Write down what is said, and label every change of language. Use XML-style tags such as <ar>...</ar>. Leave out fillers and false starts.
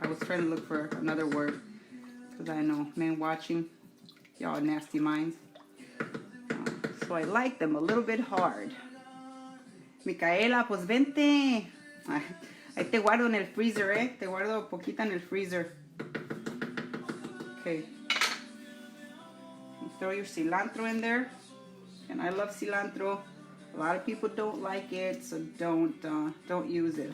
<en>I was trying to look for another word because I know men watching, y'all nasty minds. So I like them a little bit hard.</en> <es>Micaela, pues vente. Ahí te guardo en el freezer, Te guardo poquita en el freezer.</es> <en>Okay. You throw your cilantro in there. And I love cilantro. A lot of people don't like it, so don't use it.</en>